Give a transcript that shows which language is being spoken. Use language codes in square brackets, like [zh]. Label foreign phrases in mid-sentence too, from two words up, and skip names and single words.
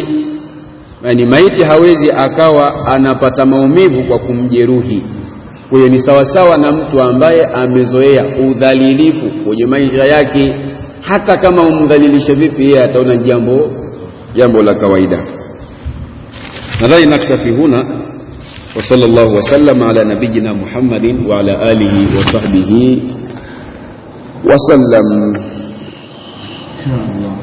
[sw] Yani maiti hawezi akawa anapata maumivu kwa kumjeruhi. Kwa hiyo ni sawa sawa na mtu ambaye amezoea udhalilifu kwenye maisha yake, hata kama umdhalilishe vipi yeye ataona jambo la kawaida. [ar] Nadhani نكتفي هنا، وصلى الله وسلم على نبينا محمد وعلى آله وصحبه وسلم.